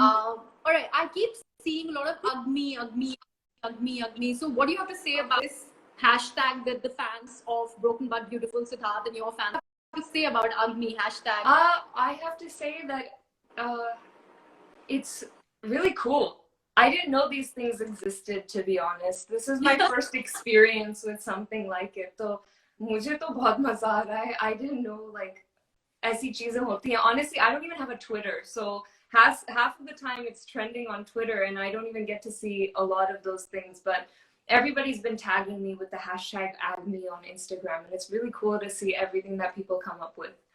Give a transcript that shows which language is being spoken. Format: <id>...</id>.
<en>All right, I keep seeing a lot of Agmi. So what do you have to say about this hashtag that the fans of Broken But Beautiful Sidharth and your fans have to say about Agmi hashtag? I have to say that it's really cool. I didn't know these things existed, to be honest. This is my first experience with something like it. So</en> <hi>मुझे तो बहुत मजा आ रहा है.</hi> <en>I didn't know like</en> <hi>ऐसी चीजें होती हैं.</hi> <en>Honestly, I don't even have a Twitter. So half of the time it's trending on Twitter and I don't even get to see a lot of those things. But everybody's been tagging me with the hashtag Agni on Instagram, and it's really cool to see everything that people come up with.</en>